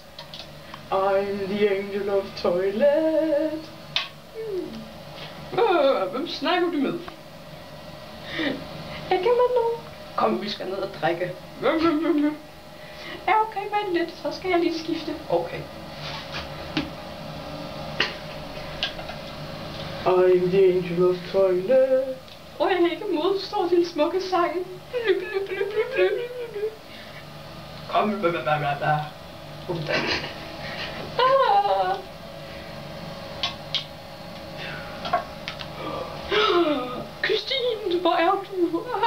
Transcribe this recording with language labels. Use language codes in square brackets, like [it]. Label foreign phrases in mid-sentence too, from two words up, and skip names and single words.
[en] I'm the angel of toilet. [da] Hvem snakker du med? Ikke med nogen. Kom, vi skal ned og drikke. Ja, okay, vent lidt, så skal jeg lige skifte. Okay. [en] I'm the angel of toilet. [da] Og jeg kan ikke modstå din smukke sang. Kom, Christine, hvor er du?